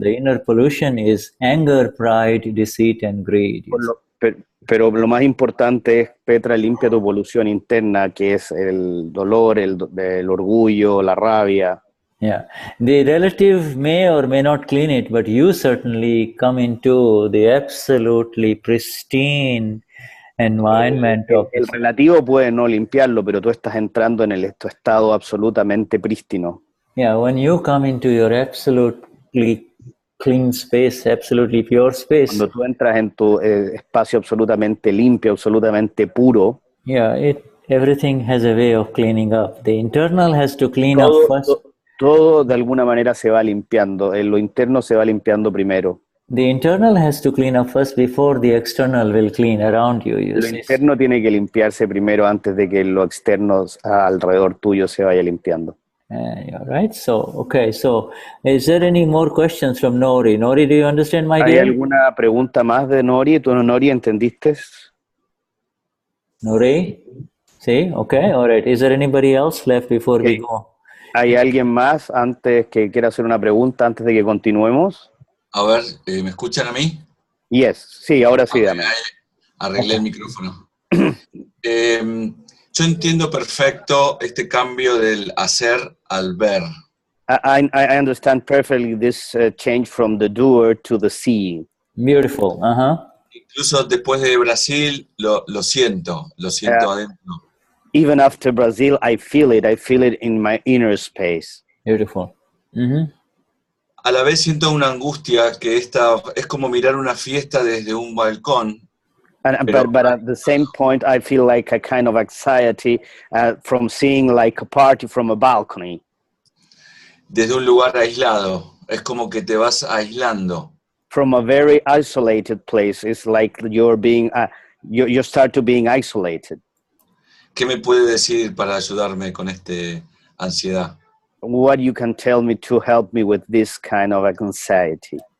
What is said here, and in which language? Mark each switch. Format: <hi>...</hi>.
<en>The inner pollution is anger, pride, deceit, and greed.</en> <es>Pero lo más importante es, Petra, limpia tu polución interna, que es el dolor, el orgullo, la rabia.</es> <en>Yeah, the relative may or may not clean it, but you certainly come into the absolutely pristine environment.</en> <es>El relativo puede no limpiarlo, pero tú estás entrando en tu estado absolutamente prístino.</es> <en>Yeah, when you come into your absolutely clean space, absolutely pure space.</en> <es>Cuando tú entras en tu espacio absolutamente limpio, absolutamente puro.</es> <en>Yeah, everything has a way of cleaning up. The internal has to clean up first.</en> <es>Todo de alguna manera se va limpiando. Lo interno se va limpiando primero.</es> <en>The internal has to clean up first before the external will clean around you.</en> <es>Lo interno tiene que limpiarse primero antes de que lo externo alrededor tuyo se vaya limpiando.</es> <en>Right. So, okay. So, is there any more questions from Nori? Nori, do you understand, my dear?</en> <es>¿Hay alguna pregunta más de Nori? ¿Tú, Nori, entendiste?</es> <en>Nori? Sí. Okay. All right. Is there anybody else left before we go?</en> <es>¿Hay alguien más antes que quiera hacer una pregunta antes de que continuemos? A ver, ¿me escuchan a mí? Yes. Sí, ahora sí, dame. Arreglé el micrófono. Yo entiendo perfecto este cambio del hacer al ver.</es> <en>I understand perfectly this change from the doer to the seeing. Beautiful.</en> <es>Incluso después de Brasil lo siento adentro.</es> <en>Even after Brazil, I feel it in my inner space. Beautiful.</en> <es>A la vez siento una angustia que es como mirar una fiesta desde un balcón.</es> <en>But at the same point, I feel like a kind of anxiety from seeing like a party from a balcony.</en> <es>Desde un lugar aislado, es como que te vas aislando.</es> <en>From a very isolated place, it's like you're being, you start to being isolated.</en> <es>¿Qué me puede decir para ayudarme con esta ansiedad?</es> <en>What you can tell me to help me with this kind of anxiety?</en>